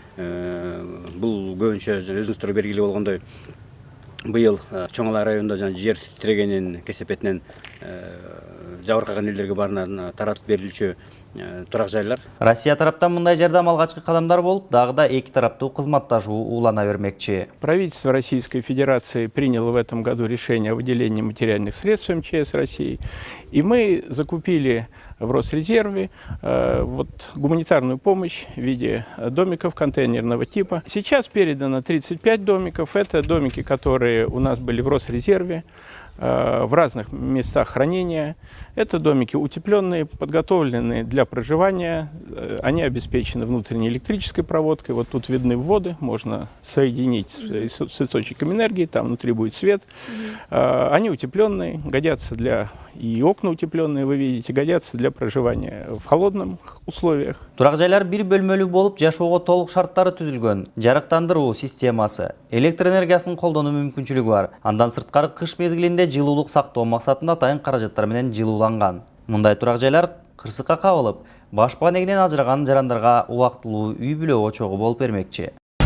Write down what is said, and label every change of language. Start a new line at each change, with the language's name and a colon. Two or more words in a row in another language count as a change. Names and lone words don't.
Kyrgyz: Бул көбүнчө өзүңүздөр белгилүү болгондой быйыл Чоң-Ала районунда жана жер титирегенин кесепетинен жабыркаган элдерге баарына таратып берилчү турак жайлар. Россия тараптан мындай жардам алгачкы кадамдар болуп, дагы да эки тараптуу кызматташуу уулана бермекчи.
Russian: Правительство Российской Федерации приняло в этом году решение о выделении материальных средств МЧС России, и мы закупили в Росрезерве гуманитарную помощь в виде домиков контейнерного типа. Сейчас передано 35 домиков. Это домики, которые у нас были в Росрезерве, в разных местах хранения. Это домики утепленные, подготовленные для проживания. Они обеспечены внутренней электрической проводкой. Вот тут видны вводы, можно соединить с источником энергии, там внутри будет свет. Они утепленные, годятся для... И окна утепленные, вы видите, годятся для проживания в холодных условиях.
Kyrgyz: Турак жайлар бир бөлмөлүү болуп, жашоого толук шарттары түзүлгөн. Жарыктандыруу системасы, электр энергиясын колдонуу мүмкүнчүлүгү бар. Андан сырткары кыш мезгилинде жылуулук сактоо максатында атайын каражаттар менен жылууланган. Мындай турак жайлар кырсыкка кабылып, башпа негинен ажыраган жарандарга убактылуу үй бүлө очогу болуп бермекчи.